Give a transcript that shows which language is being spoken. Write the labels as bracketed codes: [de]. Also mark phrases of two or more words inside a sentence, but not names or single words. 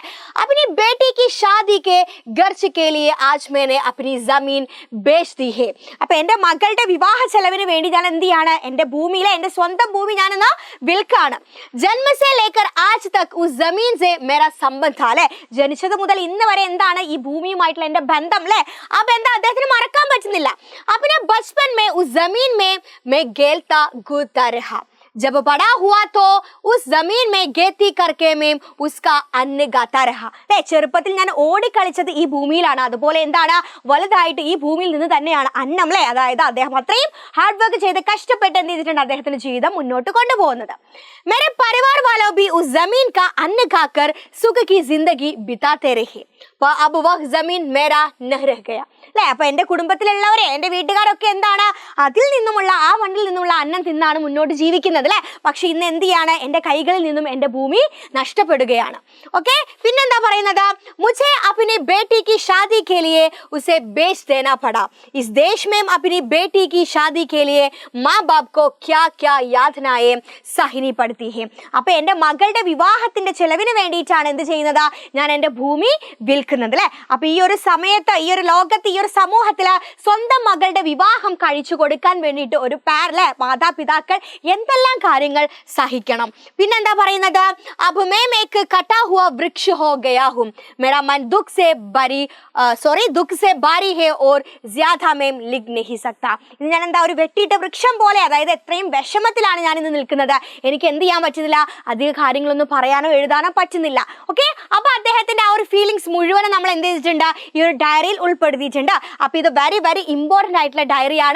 [hi] अपनी बेटी की शादी के खर्च के लिए आज मैंने अपनी जमीन बेच दी है. [ml] അപ്പോൾ എൻ്റെ മകളുടെ വിവാഹ ചെലവിന് വേണ്ടി ഞാൻ എന്ത് ചെയ്യാണ് എൻ്റെ ഭൂമിയിലെ എൻ്റെ സ്വന്തം ഭൂമി ഞാനെന്ന് വിൽക്കാണ്. [hi] जन्म से लेकर आज तक उस जमीन से मेरा संबंध അല്ലേ. [ml] ജനിച്ചത് മുതൽ ഇന്ന് വരെ എന്താണ് ഈ ഭൂമിയുമായിട്ടുള്ള എൻ്റെ ബന്ധം അല്ലേ. ആ ബന്ധം അദ്ദേഹത്തിന് മറക്കാൻ പറ്റുന്നില്ല. [hi] अपने बचपन में उस जमीन में मैं खेलता कूदता रहा. जब बड़ा हुआ तो उस जमीन में खेती करके मैं उसका अन्न गाता रहा. [ml] അല്ലേ ചെറുപ്പത്തിൽ ഞാൻ ഓടിക്കളിച്ചത് ഈ ഭൂമിയിലാണ്. അതുപോലെ എന്താണ് വലുതായിട്ട് ഈ ഭൂമിയിൽ നിന്ന് തന്നെയാണ് അന്നം അല്ലേ. അതായത് അദ്ദേഹം അത്രയും [en] hard work [ml] ചെയ്ത് കഷ്ടപ്പെട്ട് എന്ത് ചെയ്തിട്ടുണ്ട് അദ്ദേഹത്തിന്റെ ജീവിതം മുന്നോട്ട് കൊണ്ടുപോകുന്നത്. [hi] मेरे परिवार वालों भी उस जमीन का अन्न खाकर सुख की जिंदगी बिताते रहे. अब वह जमीन मेरा न रह गया. [ml] അല്ലേ അപ്പോൾ എൻ്റെ കുടുംബത്തിലുള്ളവരെ എൻ്റെ വീട്ടുകാരൊക്കെ എന്താണ് അതിൽ നിന്നുമുള്ള ആ മണ്ണിൽ നിന്നുള്ള അന്നം തിന്നാണ് മുന്നോട്ട് ജീവിക്കുന്നത് അല്ലേ. പക്ഷെ ഇന്ന് എന്ത് ചെയ്യാണ് എൻ്റെ കൈകളിൽ നിന്നും എൻ്റെ ഭൂമി നഷ്ടപ്പെടുകയാണ്. ഓക്കെ പിന്നെന്താ പറയുന്നത് [hi] मुझे अपनी बेटी की शादी के लिए उसे बेच देना पड़ा. इस देश में अपनी बेटी की शादी के लिए माँ बाप को क्या क्या यातनाएं सहनी पड़ती है. [ml] അപ്പോൾ എൻ്റെ മകളുടെ വിവാഹത്തിന്റെ ചെലവിന് വേണ്ടിയിട്ടാണ് എന്ത് ചെയ്യുന്നത് ഞാൻ എൻ്റെ ഭൂമി വിൽക്കുന്നത് അല്ലേ. അപ്പോൾ ഈ ഒരു സമയത്ത് ഈ ഒരു ലോകത്ത് ഈ ഒരു സമൂഹത്തിൽ സ്വന്തം മകളുടെ വിവാഹം കഴിച്ചു കൊടുക്കാൻ വേണ്ടിയിട്ട് ഒരു അല്ലേ മാതാപിതാക്കൾ എന്തെല്ലാം കാര്യങ്ങൾ സഹിക്കണം. പിന്നെന്താ പറയുന്നത് [hi] अब मैं एक कटा हुआ वृक्ष हो गया हूँ. मेरा मन दुख से बारी है और ज्यादा मैं लिख नहीं सकता. [ml] ഇത് ഞാൻ എന്താ ഒരു വെട്ടിയിട്ട വൃക്ഷം പോലെ അതായത് എത്രയും വിഷമത്തിലാണ് ഞാൻ ഇന്ന് നിൽക്കുന്നത്. എനിക്ക് എന്ത് ചെയ്യാൻ പറ്റുന്നില്ല അധിക കാര്യങ്ങളൊന്നും പറയാനോ എഴുതാനോ പറ്റുന്നില്ല. ഓക്കെ അപ്പോൾ അദ്ദേഹത്തിന്റെ ആ ഒരു ഫീലിങ്സ് മുഴുവനും നമ്മൾ എന്ത് ചെയ്തിട്ടുണ്ട് ഈ ഒരു ഡയറിയിൽ ഉൾപ്പെടുത്തിയിട്ടുണ്ട്. അപ്പോൾ ഇത് [en] very very important [ml] ആയിട്ടുള്ള ഡയറിയാണ്.